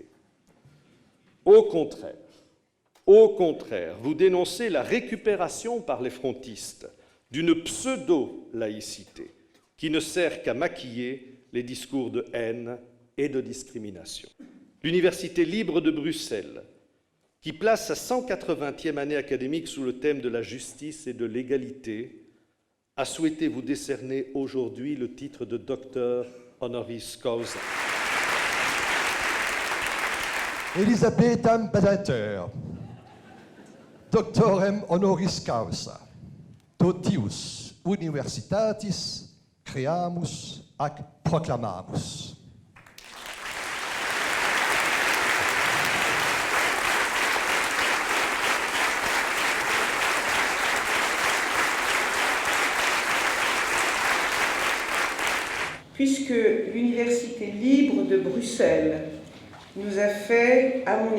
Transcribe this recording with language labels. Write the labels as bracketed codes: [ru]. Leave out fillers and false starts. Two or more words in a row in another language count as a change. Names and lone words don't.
[fr] Au contraire, vous dénoncez la récupération par les frontistes d'une pseudo-laïcité qui ne sert qu'à maquiller les discours de haine et de discrimination. L'Université libre de Bruxelles, qui place sa 180e année académique sous le thème de la justice et de l'égalité, a souhaité vous décerner aujourd'hui le titre de docteur [la] honoris causa. Elisabeth Badinter, doctorem honoris causa, totius universitatis creamus ac proclamamus. [fr] Puisque l'Université libre de Bruxelles nous a fait, à mon